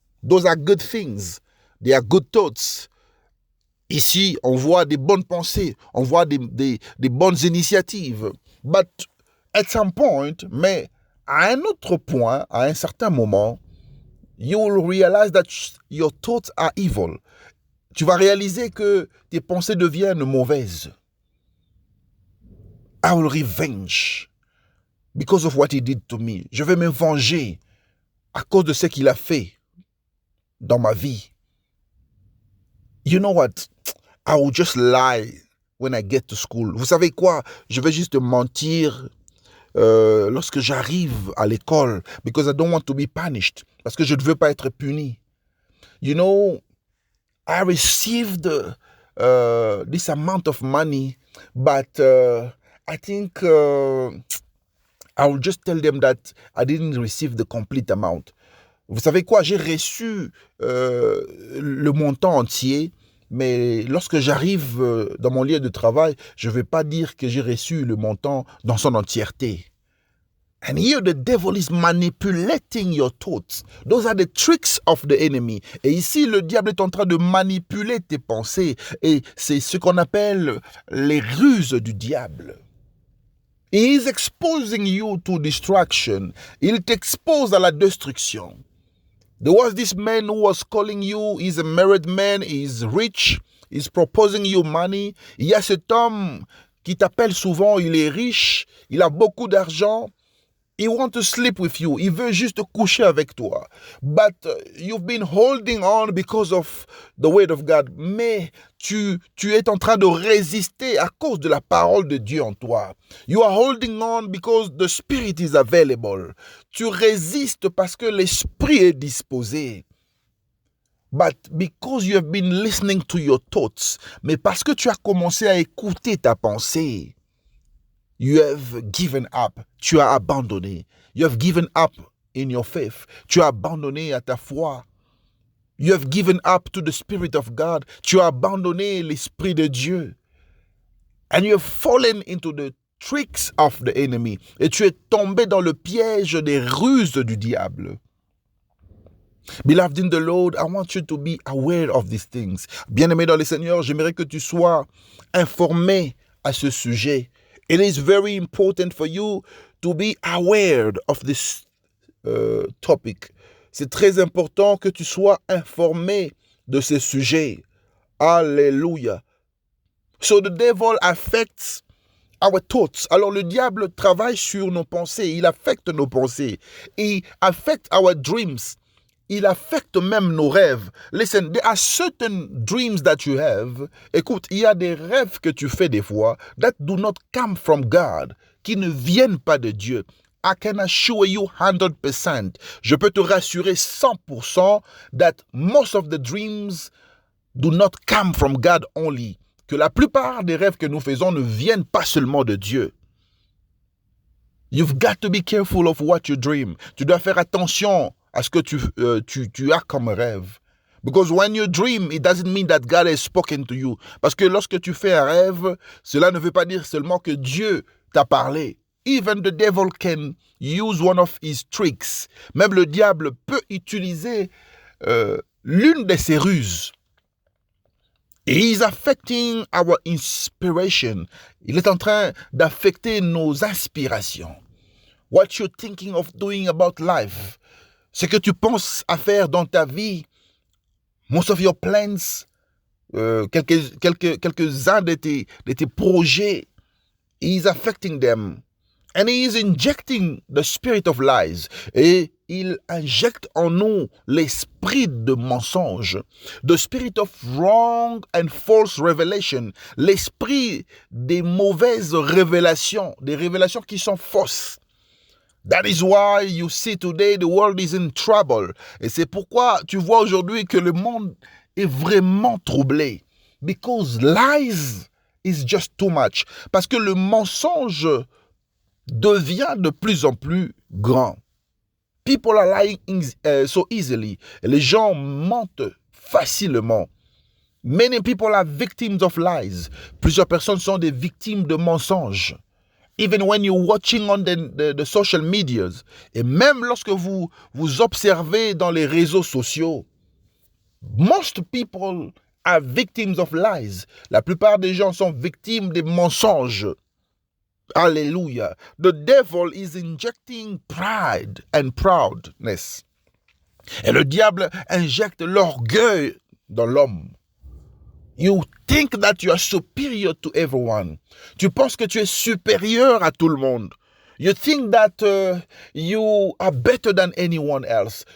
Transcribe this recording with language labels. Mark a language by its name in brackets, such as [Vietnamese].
[English] Those are good things. They are good thoughts. [French] Ici, on voit des bonnes pensées, on voit des bonnes initiatives. [English] But at some point, [French] mais à un autre point, à un certain moment, [English] you will realize that your thoughts are evil. [French] Tu vas réaliser que tes pensées deviennent mauvaises. [English] I will revenge because of what he did to me. [French] Je vais me venger à cause de ce qu'il a fait dans ma vie. [English] You know what? I will just lie when I get to school. [French] Vous savez quoi? Je vais juste mentir lorsque j'arrive à l'école [English] because I don't want to be punished. [French] Parce que je ne veux pas être puni. [English] You know, I received this amount of money, but I think I will just tell them that I didn't receive the complete amount. [French] Vous savez quoi? J'ai reçu le montant entier, mais lorsque j'arrive dans mon lieu de travail, je ne vais pas dire que j'ai reçu le montant dans son entièreté. [English] And here the devil is manipulating your thoughts. Those are the tricks of the enemy. [French] Et ici, le diable est en train de manipuler tes pensées. Et c'est ce qu'on appelle les ruses du diable. [English] He is exposing you to destruction. [French] Il t'expose à la destruction. [English] There was this man who was calling you, he's a married man, he's rich, he's proposing you money. [French] Il y a cet homme qui t'appelle souvent, il est riche, il a beaucoup d'argent. [English] He wants to sleep with you. [French] Il veut juste coucher avec toi. [English] But you've been holding on because of the word of God. [French] Mais tu es en train de résister à cause de la parole de Dieu en toi. [English] You are holding on because the Spirit is available. [French] Tu résistes parce que l'Esprit est disposé. [English] But because you have been listening to your thoughts, [French] mais parce que tu as commencé à écouter ta pensée, [English] you have given up. [French] Tu as abandonné. [English] You have given up in your faith. [French] Tu as abandonné à ta foi. [English] You have given up to the Spirit of God. [French] Tu as abandonné l'Esprit de Dieu. [English] And you have fallen into the tricks of the enemy. [French] Et tu es tombé dans le piège des ruses du diable. [English] Beloved in the Lord, I want you to be aware of these things. [French] Bien-aimé dans le Seigneur, j'aimerais que tu sois informé à ce sujet. [English] It is very important for you to be aware of this topic. [French] C'est très important que tu sois informé de ce sujet. Alléluia. [English] So the devil affects our thoughts. [French] Alors le diable travaille sur nos pensées. Il affecte nos pensées. Il affecte [English] our dreams. [French] Il affecte même nos rêves. [English] Listen, there are certain dreams that you have. [French] Écoute, il y a des rêves que tu fais des fois [English] that do not come from God, [French] qui ne viennent pas de Dieu. [English] I can assure you 100%. [French] Je peux te rassurer 100% [English] that most of the dreams do not come from God only. [French] Que la plupart des rêves que nous faisons ne viennent pas seulement de Dieu. [English] You've got to be careful of what you dream. [French] Tu dois faire attention à ce que tu as comme rêve. [English] Because when you dream, it doesn't mean that God has spoken to you. [French] Parce que lorsque tu fais un rêve, cela ne veut pas dire seulement que Dieu t'a parlé. [English] Even the devil can use one of his tricks. [French] Même le diable peut utiliser l'une de ses ruses. [English] He is affecting our inspiration. [French] Il est en train d'affecter nos inspirations. [English] What you're thinking of doing about life. [French] Ce que tu penses à faire dans ta vie. [English] Most of your plans. [French] Quelques-uns de tes projets. [English] He is affecting them. And he is injecting the spirit of lies. [French] Et il injecte en nous l'esprit de mensonge. The spirit of wrong and false revelation. L'esprit des mauvaises révélations. Des révélations qui sont fausses. [English] That is why you see today the world is in trouble. [French] Et c'est pourquoi tu vois aujourd'hui que le monde est vraiment troublé. [English] Because lies is just too much. [French] Parce que le mensonge devient de plus en plus grand. [English] People are lying so easily. [French] Les gens mentent facilement. [English] Many people are victims of lies. [French] Plusieurs personnes sont des victimes de mensonges. [English] Even when you're watching on the social medias. [French] Et même lorsque vous observez dans les réseaux sociaux. [English] Most people are victims of lies. [French] La plupart des gens sont victimes des mensonges. [English] Hallelujah. The devil is injecting pride and proudness. [French] Et le diable injecte l'orgueil dans l'homme. [English] You think that you are superior to everyone. [French] Tu penses que tu es supérieur à tout le monde. [English] You think that you are better than anyone else.